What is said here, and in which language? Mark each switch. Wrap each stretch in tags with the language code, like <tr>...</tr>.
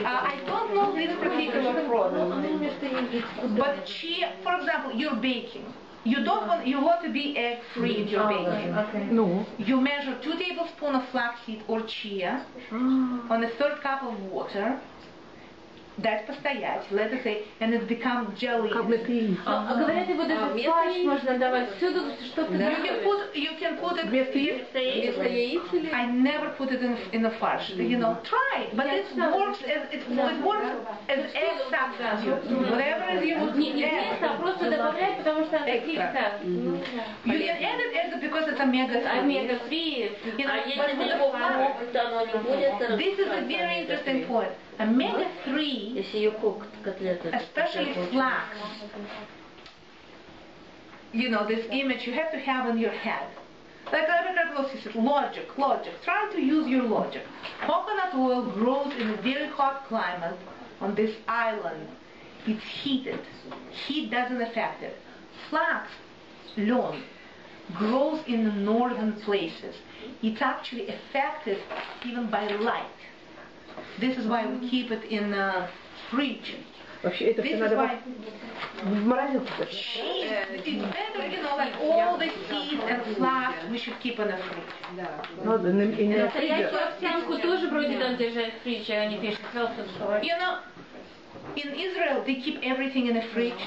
<en>I don't know this particular product, but for example, you're baking. You want to be egg-free if you're baking. No. You measure 2 tablespoons of flaxseed or chia on a 1/3 cup of water.</en> <ru>Дать постоять,</ru> <en>let us say, and it becomes jelly.</en> <ru>Говорят, вот этот фарш можно давать всюду, что-то.</ru> <en>You can put it</en> <ru>вместо яиц.</ru> <en>I never put it in a farce. You know, try it, but it works as egg substitute. Whatever you would</en> <ru>Не вместо, а просто добавлять, потому что это</ru> <en>You can add it because it's omega-3. This is a very interesting point. Omega-3, especially flax, you know, this image you have to have in your head. Like logic. Try to use your logic. Coconut oil grows in a very hot climate on this island. It's heated. Heat doesn't affect it. Flax, lawn, grows in the northern places. It's actually affected even by light. This is why we keep it in the fridge.</en> <ru>Вообще это все надо в морозилку.</ru> <en>It's better, you know, like all the seeds and flax we should keep in the fridge.</en> <ru>Настоящую овсянку тоже вроде там держать в фридже, они пишут.</ru> <en>You know, in Israel they keep everything in the fridge.</en>